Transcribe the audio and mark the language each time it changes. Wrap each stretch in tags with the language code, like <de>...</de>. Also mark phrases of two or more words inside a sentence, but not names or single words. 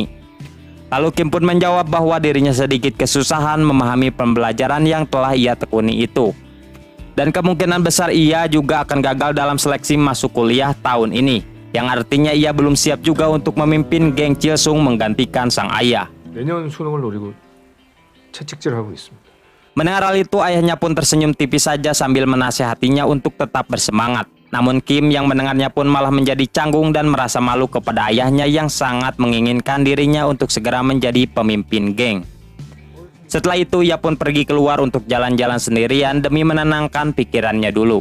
<id>Lalu Kim pun menjawab bahwa dirinya sedikit kesusahan memahami pembelajaran yang telah ia tekuni itu. Dan kemungkinan besar ia juga akan gagal dalam seleksi masuk kuliah tahun ini, yang artinya ia belum siap juga untuk memimpin geng Chilsung menggantikan sang ayah.</id> <ko>내년 수능을 노리고 채찍질하고 있습니다.</ko> <id>Mendengar hal itu, ayahnya pun tersenyum tipis saja sambil menasihatinya untuk tetap bersemangat. Namun Kim yang mendengarnya pun malah menjadi canggung dan merasa malu kepada ayahnya yang sangat menginginkan dirinya untuk segera menjadi pemimpin geng. Setelah itu ia pun pergi keluar untuk jalan-jalan sendirian demi menenangkan pikirannya dulu.</id>